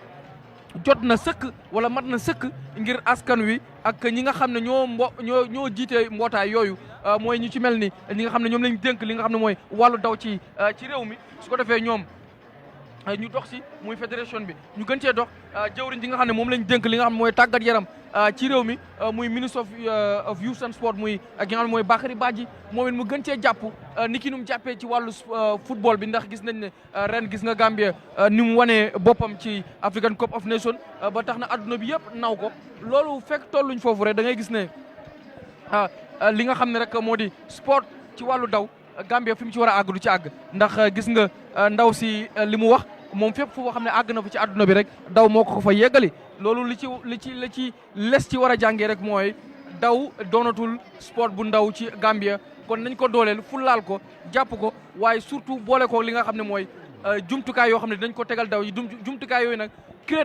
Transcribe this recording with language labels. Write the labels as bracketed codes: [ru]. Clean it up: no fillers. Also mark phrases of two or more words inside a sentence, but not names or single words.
[wo] jot na sëkk wala mat na sëkk ngir askan wi ak ñi nga xam ne ñoo jiite mbootaay yooyu mooy ñu ci mel ni ñi nga xam ne ñoom lañ dénk li nga xam ne mooy wàllu daw ci réew mi su ko defee ñoom ñu dox si muy fédération bi ñu gën cee dox jëwriñ ji nga xam ne moom lañ dénk li nga xam ne mooy tàggat yaram ci réew mi muy ministre [en] of youth and sport [wo] muy ak nga xam ne mooy Bakary Badji moom it mu gën cee jàpp ni ki nu mu jàppee ci wàllu football bi ndax gis nañ ne ren gis nga Gambie ni mu wanee boppam ci African Cup of Nations ba tax na adduna bi yëpp naw ko loolu fekk tolluñ foofu rek da ngay gis ne li nga xam ne rek moo di sport ci wàllu daw Gambie fi mu ci war a àgg du ci àgg ndax gis nga ndaw si li mu wax moom fépp foo xam ne àgg na fa ci àdduna bi rek daw moo ko fa yeggali loolu li ci les ci war a jàngee rek mooy daw doonatul sport bu ndaw ci Gambia kon nañ ko dooleel fullaal ko jàpp ko waaye surtout boole ko li nga xam ne mooy jumtukaay yoo xam ne dañ ko tegal daw yi jumtukaay yooyu nag créer